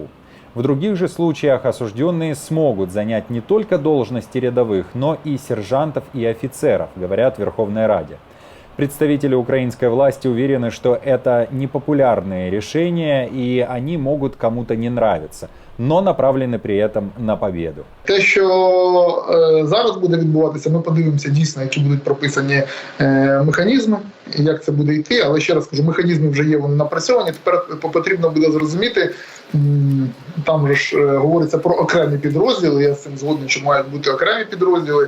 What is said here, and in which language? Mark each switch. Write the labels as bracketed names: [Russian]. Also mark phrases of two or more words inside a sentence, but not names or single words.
[Russian] В других же случаях осужденные смогут занять не только должности рядовых, но и сержантов и офицеров, говорят в Верховной Раде. Представители украинской власти уверены, что это непопулярные решения и они могут кому-то не нравиться, но направлены при этом на победу. [Ukrainian] Те, що зараз буде відбуватися, ми подивимося дійсно, які будуть прописані механізми, як це буде йти. Але ще раз кажу, механізми вже є, вони напрацьовані. Тепер потрібно буде зрозуміти, там ж говориться про окремі підрозділи, я з цим згоден, що мають бути окремі підрозділи.